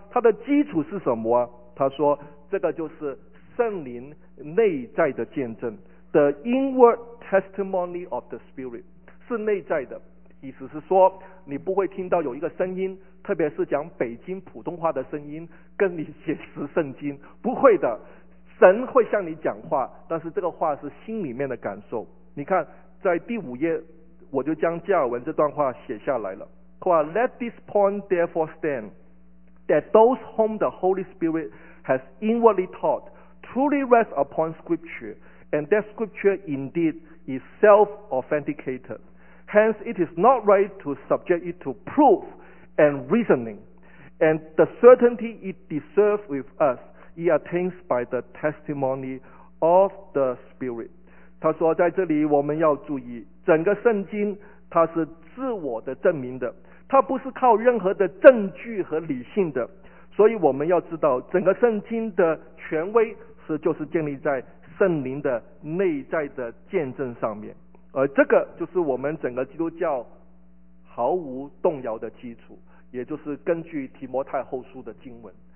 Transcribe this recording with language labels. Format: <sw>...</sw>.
<zh>它的基础是什么啊？他说这个就是圣灵内在的见证，</zh> <en>The inward testimony of the spirit，</en> <zh>是内在的。意思是说你不会听到有一个声音，特别是讲北京普通话的声音跟你解释圣经，不会的。神会向你讲话，但是这个话是心里面的感受。你看在第五页我就将加尔文这段话写下来了，说</zh> <en>Let this point therefore stand that those whom the Holy Spirit has inwardly taught truly rest upon scripture and that scripture indeed is self-authenticated. Hence it is not right to subject it to proof and reasoning and the certainty it deserves with us it attains by the testimony of the Spirit.</en> <zh>他说在这里我们要注意，整个圣经它是自我的证明的，它不是靠任何的证据和理性的。所以我们要知道整个圣经的权威是就是建立在圣灵的内在的见证上面，而这个就是我们整个基督教毫无动摇的基础，也就是根据提摩太后书的经文。</zh>